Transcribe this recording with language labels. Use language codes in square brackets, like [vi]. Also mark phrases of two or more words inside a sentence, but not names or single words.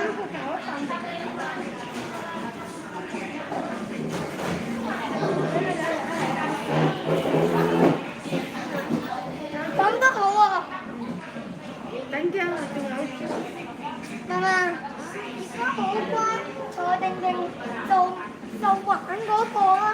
[tl] Tanda ko. [en] Thank you. [tl] Naman. Ako pa. So, ding. So, [vi] ăn của cô á.